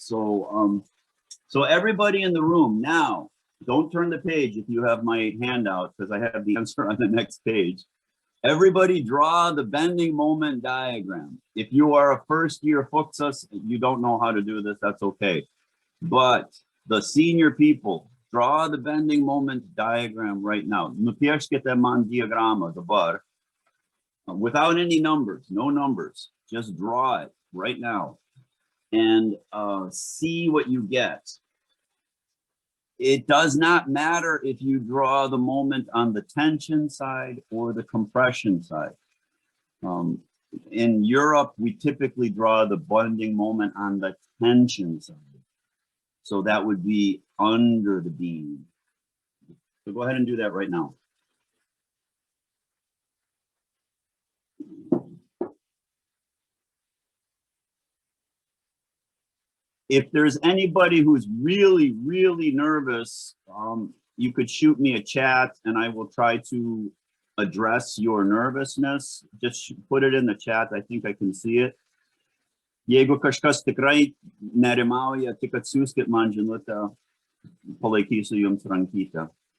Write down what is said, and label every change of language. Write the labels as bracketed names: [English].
[English] So so everybody in the room now, don't turn the page if you have my handout, because I have the answer on the next page. Everybody draw the bending moment diagram. If you are a first year Fuxas, you don't know how to do this, that's okay. But the senior people, draw the bending moment diagram right now. [Lithuanian] Nupieškite man diagramą dabar. [English] Without any numbers, no numbers, just draw it right now and see what you get. It does not matter if you draw the moment on the tension side or the compression side. In Europe, we typically draw the bending moment on the tension side. So that would be under the beam. So go ahead and do that right now. If there's anybody who's really, really nervous, you could shoot me a chat and I will try to address your nervousness. Just put it in the chat. I think I can see it. [Lithuanian] Jeigu kažkas tikrai nerimauja, tik atsiųskit man žinutę, palaikysiu jums rankytę.